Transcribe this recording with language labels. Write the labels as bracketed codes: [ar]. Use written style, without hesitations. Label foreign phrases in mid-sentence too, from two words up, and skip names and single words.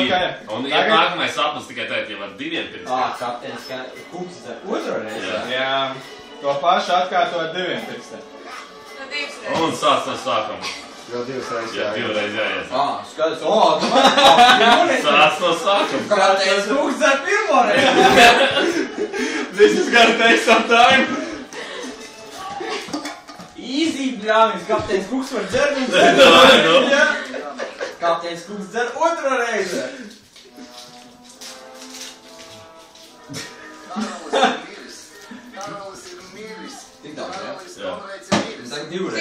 [lv] Un iet nākamais sapnis tikai tagad jau ar diviem pirkstiem. Kapteinis kungs dzer otro reizi. Jā. Jā, to pašu atkārto ar diviem pirkstiem. Un sāc no sākuma. Jau divas reizes Jā, divreiz jāiet. Skaidrs. Sāc no sākuma. Kapteinis kungs dzer pirmoreiz. [en] This is gonna take some time. Easy, [lv] bļāvis. Kapteinis kungs var dzert un Davai, nu. dzert. Kapteinis kungs dzer otro reizi. Karalis ir miris. Tik daudz, jā? Jā. Konrēds ir miris. Saka divreiz.